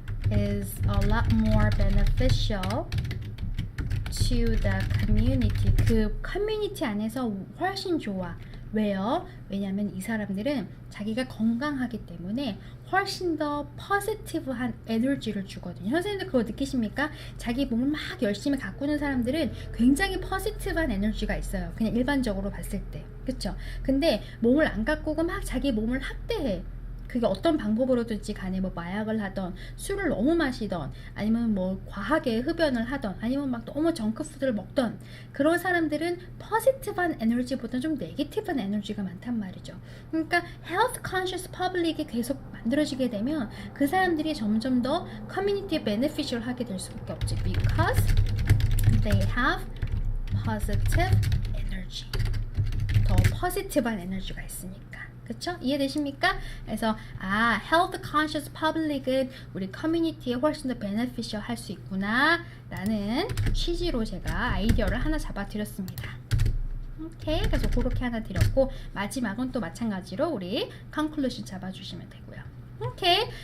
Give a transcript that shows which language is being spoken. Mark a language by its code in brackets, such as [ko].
[en] is a lot more beneficial to the community. [ko] 그 커뮤니티 안에서 훨씬 좋아. 왜요? 왜냐하면 이 사람들은 자기가 건강하기 때문에 훨씬 더 포지티브한 에너지를 주거든요. 선생님들 그거 느끼십니까? 자기 몸을 막 열심히 가꾸는 사람들은 굉장히 포지티브한 에너지가 있어요. 그냥 일반적으로 봤을 때. 그쵸? 근데 몸을 안 가꾸고 막 자기 몸을 학대해. 그게 어떤 방법으로든지 간에 뭐 마약을 하던, 술을 너무 마시던, 아니면 뭐 과하게 흡연을 하던, 아니면 막 너무 정크푸드를 먹던, 그런 사람들은 포지티브한 에너지보다 좀 네게티브한 에너지가 많단 말이죠. 그러니까 health conscious public이 계속 만들어지게 되면 그 사람들이 점점 더 커뮤니티에 beneficial 하게 될 수밖에 없지. [en] because they have positive energy. [ko] 더 포지티브한 에너지가 있으니까. 그쵸? 이해되십니까? 그래서 health conscious public은 우리 커뮤니티에 훨씬 더 beneficial 할 수 있구나 라는 취지로 제가 아이디어를 하나 잡아 드렸습니다. 오케이, 그래서 그렇게 하나 드렸고, 마지막은 또 마찬가지로 우리 conclusion 잡아주시면 되고요. 오케이.